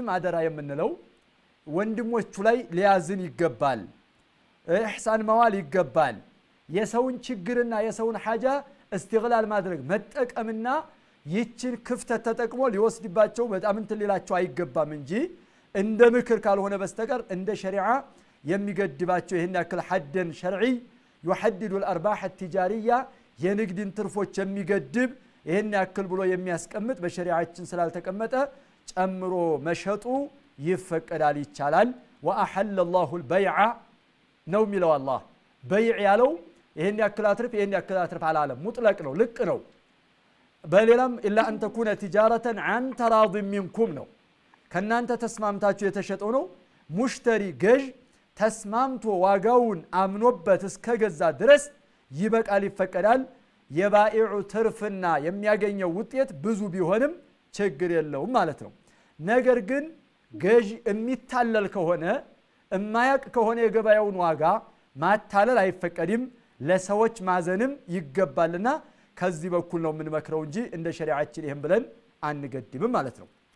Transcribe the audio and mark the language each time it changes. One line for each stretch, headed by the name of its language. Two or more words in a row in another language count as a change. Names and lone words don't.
Amharic: አደራ የምንለው ወንድሞቹ ላይ ሊያዝን ይገባል። ኢህሳን መዋል ይገባል። የሰውን ችግርና የሰውን ሐጃ استغلال ማድረግ መጠቀምና ይችን ክፍተት ተጠቅሞ ሊወስድባቸው በጣም እንትን ሊላቸው አይገባም እንጂ እንደ ምክር ካልሆነ በስተቀር እንደ ሸሪዓ የሚገድባቸው ይሄን ያክል
Arabic: حدا شرعيا يحدد الارباح التجاريه
Amharic: የንግድን ትርፎች የሚገድብ ይሄን ያክል ብሎ የሚያስቀምጥ በሸሪዓችን ስላልተቀመጠ ጨምሮ መሸጡ ይፈቀዳል ይቻላል።
Arabic: واحل الله
Amharic: البيع ነው የሚለው አላህ በይዕ ያለው ይሄን ያክል አትርፍ አላለም ሙጥለቅ ነው ልቅ ነው። በሌላም
Arabic: إلا أن تكون تجارة عن تراض منكم
Amharic: ነው ከናንተ ተስማምታችሁ የተሸጠው ነው። ሙሽተሪ ገዥ ተስማምቶ ዋጋውን አምኖበት እስከገዛ ድረስ ይበቃል ይፈቀዳል። የባኢዑ ትርፍና የሚያገኘው ውጤት ብዙ ቢሆንም ችግር የለውም ማለት ነው። ነገር ግን ገዥ የሚታለል ከሆነ የማያቅ ከሆነ የገበያውን ዋጋ ማታለል አይፈቀድም ለሰዎች ማዘንም ይገባልና ከዚህ በኩል ነው የምንመክረው እንጂ እንደ ሸሪዓችን ይሄን ብለን አንገድብም ማለት ነው